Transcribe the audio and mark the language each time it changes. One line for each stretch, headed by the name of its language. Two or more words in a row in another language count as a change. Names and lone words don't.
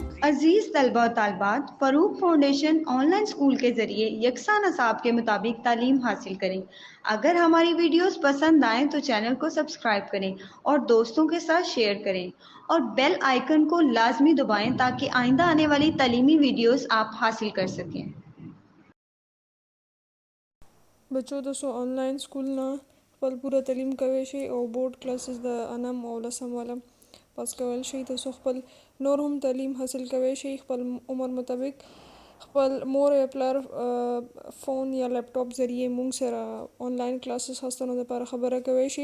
Urdu: عزیز طلبہ و طالبات، فروق فاؤنڈیشن
English: online school
Urdu: کے ذریعے یکساں نصاب کے مطابق تعلیم حاصل کریں۔ اگر ہماری ویڈیوز پسند آئیں تو چینل کو سبسکرائب کریں اور دوستوں کے ساتھ شیئر کریں اور
English: bell icon
Urdu: کو لازمی دبائیں تاکہ آئندہ آنے والی تعلیمی ویڈیوز آپ حاصل کر سکیں۔
Pashto: بچو تاسو آنلاین سکول نه خپل پوره تعلیم کوی شي او
English: board classes
Pashto: د انم او لسم والا پاس کول شي. تاسو خپل نور هم تعلیم حاصل کوی شي خپل عمر مطابق. خپل مور یا پلار فون یا لیپټاپ ذریعے مونږ سره
English: online classes
Pashto: هستنو لپاره خبره کوی شي.